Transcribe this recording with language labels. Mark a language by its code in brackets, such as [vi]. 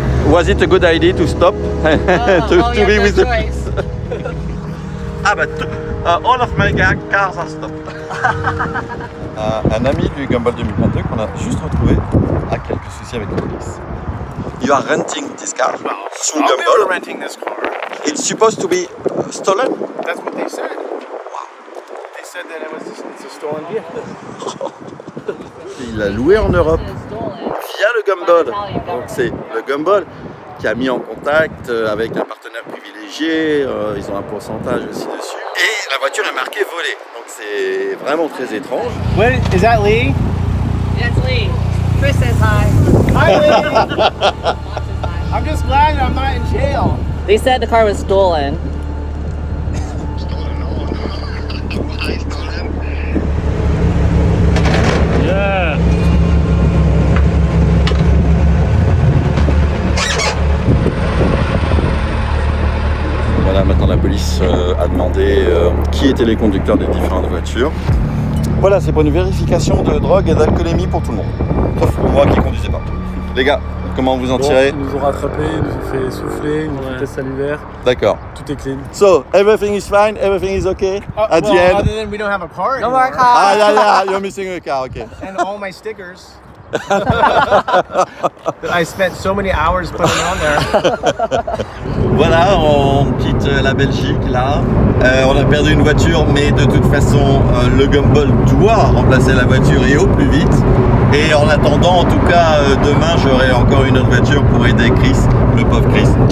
[en] Was it a good idea to stop? to be with the police? Ah bah, all of my cars are stopped. [fr] Un ami du Gumball 2022 qu'on a juste retrouvé a quelques soucis avec la police. [en] You are renting this car through Gumball. renting this car. It's supposed to be stolen. That's what they said. Wow. They said that it's a stolen vehicle. [fr] Il l'a loué en Europe via le Gumball. Donc c'est le Gumball qui a mis en contact avec un partenaire privilégié. Ils ont un pourcentage aussi dessus. Et la voiture est marquée volée. Donc c'est vraiment très étrange. [en] What is that, Lee? That's Lee. Chris says hi. Hi, Lee. I'm just glad I'm not in jail. They said the car was stolen. Yeah. [fr] Voilà, maintenant la police a demandé qui étaient les conducteurs des différentes voitures. Voilà, c'est pour une vérification de drogue et d'alcoolémie pour tout le monde. Sauf pour moi qui conduisais pas. Les gars, comment vous en tirez? Ils nous ont rattrapés, ils nous ont fait souffler, ils nous ont fait test salivaire. D'accord. Tout est clean. [en] So, everything is fine, everything is okay at the end? Other than we don't have a car No anymore. more car. Ah, yeah, you're missing a car, okay. And all my stickers. that I spent so many hours putting on there. [fr] Voilà, on quitte la Belgique là. On a perdu une voiture, mais de toute façon, le Gumball doit remplacer la voiture et au plus vite. Et en attendant, en tout cas, demain, j'aurai encore une autre voiture pour aider Chris, le pauvre Chris.